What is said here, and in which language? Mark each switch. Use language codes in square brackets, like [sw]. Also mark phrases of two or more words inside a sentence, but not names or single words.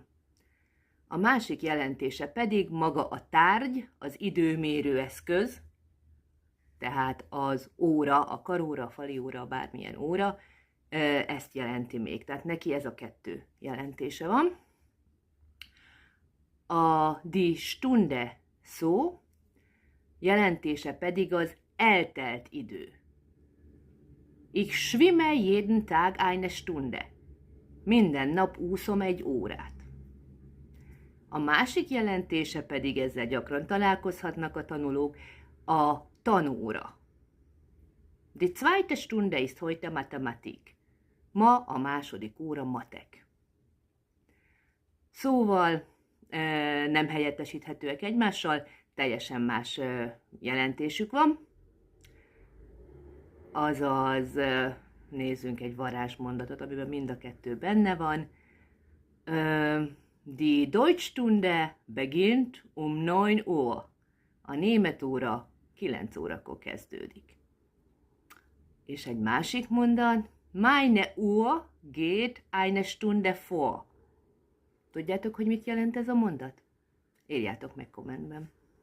[hu] A másik jelentése pedig maga a tárgy, az időmérő eszköz, tehát az óra, a karóra, a falióra, bármilyen óra, ezt jelenti még. Tehát neki ez a kettő jelentése van. A [de] die Stunde [hu] szó jelentése pedig az eltelt idő. [de] Ich schwimme jeden Tag eine Stunde. [hu] Minden nap úszom egy órát. A másik jelentése pedig, ezzel gyakran találkozhatnak a tanulók, a tanóra. [de] Die zweite Stunde ist heute Mathematik. [hu] Ma a második óra matek. Szóval nem helyettesíthetőek egymással, teljesen más jelentésük van. Azaz nézzünk egy varázsmondatot, amiben mind a kettő benne van. [de] Die Deutschstunde beginnt 9 Uhr. [hu] A német óra 9 órakor kezdődik. És egy másik mondat. [de] Meine Uhr geht eine Stunde vor. [hu] Tudjátok, hogy mit jelent ez a mondat? Írjátok meg kommentben.